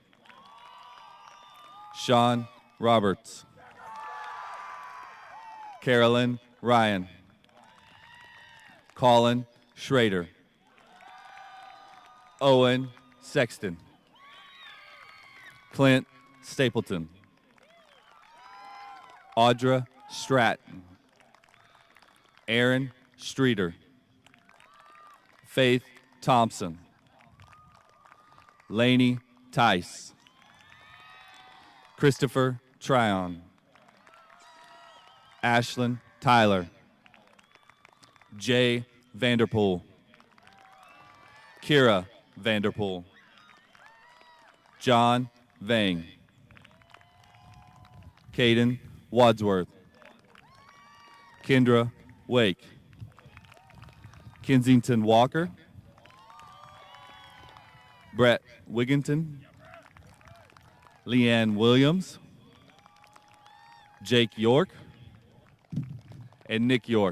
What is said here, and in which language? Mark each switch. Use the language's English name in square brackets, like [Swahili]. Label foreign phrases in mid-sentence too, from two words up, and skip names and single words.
[English] Sean Roberts, Carolyn Ryan, Colin Schrader, Owen Sexton, Clint Stapleton, Audra Stratton, Aaron Streeter, Faith Thompson, Laney Tice, Christopher Tryon, Ashlyn Tyler, Jay Vanderpool, Kira Vanderpool, John Vang, Caden Wadsworth, Kendra Wake, Kensington Walker, Brett Wigginton, Leanne Williams, Jake York, and Nick York.